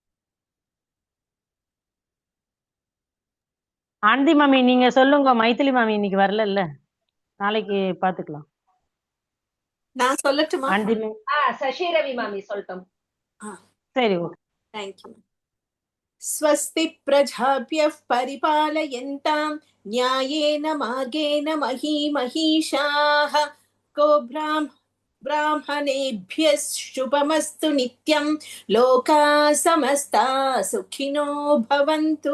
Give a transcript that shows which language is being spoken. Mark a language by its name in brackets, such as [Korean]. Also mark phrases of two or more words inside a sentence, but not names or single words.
[Tamil] ஆண்டி மாமி நீங்க சொல்லுங்க. மைதிலி மாமி இன்னைக்கு வரல இல்ல, நாளைக்கு பாத்துக்கலாம். நான் சொல்லட்டுமா? ஆண்டி மாமி சசி ரவி மாமி சொல்லட்டும். சரி, ஓகே. [English] Thank you. [Sanskrit] स्वस्ति प्रजाभ्यः परिपालयन्तां न्यायेन मार्गेण महीमहीषाः को ब्राह्मणेभ्यः शुभमस्तु नित्यं लोकाः समस्ताः सुखिनो भवन्तु.